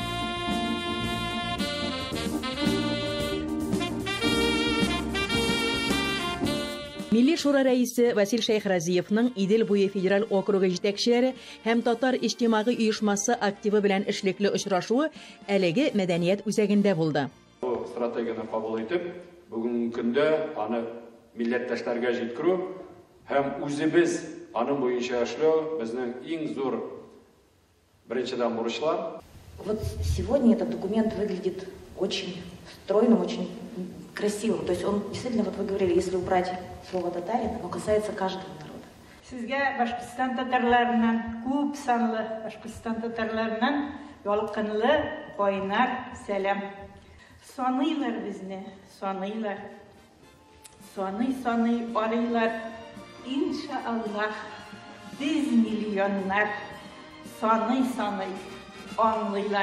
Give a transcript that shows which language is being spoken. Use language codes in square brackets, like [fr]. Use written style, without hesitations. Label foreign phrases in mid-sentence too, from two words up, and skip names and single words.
[tt] Милли шура рәисе Васил Шәйхразиевның Идел буе федераль округы җитәкчеләре һәм татар иҗтимагый оешмасы активы белән эшлекле очрашуы әлеге мәдәният үзәгендә булды. Бу стратегияны кабул итеп, бүгенге көндә аны милләттәшләргә җиткерү һәм үзебез аның буенча эшләү безнең иң зур беренчедән бурычлар. [ru] Вот сегодня этот документ выглядит очень стройным, очень красивым. То есть он действительно, вот вы говорили, если убрать слово татарин, оно касается каждого народа. [tt] Сезгә Башкортстан татарларынан, күп санлы Башкортстан татарларынан ялкынлы, кайнар сәлам. Саныйлар безне, саныйлар. Саный арыйлар. Иншаллах, 100 миллионнар саный аңлыйлар.